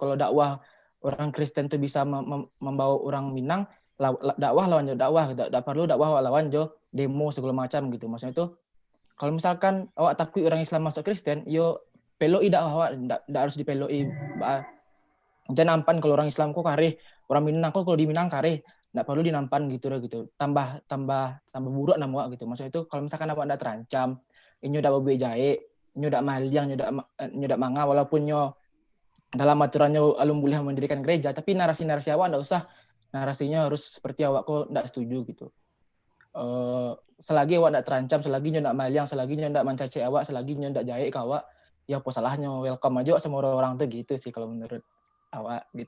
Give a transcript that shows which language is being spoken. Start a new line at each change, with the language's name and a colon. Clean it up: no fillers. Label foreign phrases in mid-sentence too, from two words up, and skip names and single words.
Indonesian: Kalau dakwah orang Kristen tuh bisa membawa orang Minang, dakwah lawan dakwah gitu. Tidak perlu dakwah lawan demo segala macam gitu. Maksudnya itu kalau misalkan awak takut orang Islam masuk Kristen,
Minangkabau: yo peloi dakwah,
Indonesian: tidak harus dipeloi.
Minangkabau: Jangan nampan kalau orang Islam kok kareh, orang Minang kok kalau di Minang kareh,
Indonesian: tidak perlu dinampan gitu. Tambah buruk nama awak gitu. Maksudnya itu kalau misalkan awak tidak terancam,
Minangkabau: inyo dak babe jae, inyo dak maliang, inyo dak manga,
Indonesian: walaupun nyo dalam aturannya alum boleh mendirikan gereja, tapi narasi-narasi awak tidak usah, narasinya harus seperti awak kok tidak setuju gitu. Selagi awak tidak terancam, selagi nyo tidak maliang, selagi nyo tidak mencaci awak, selagi nyo tidak jae ke awak, ya apa salahnya, welcome aja sama orang-orang tuh gitu sih kalau menurut awak gitu.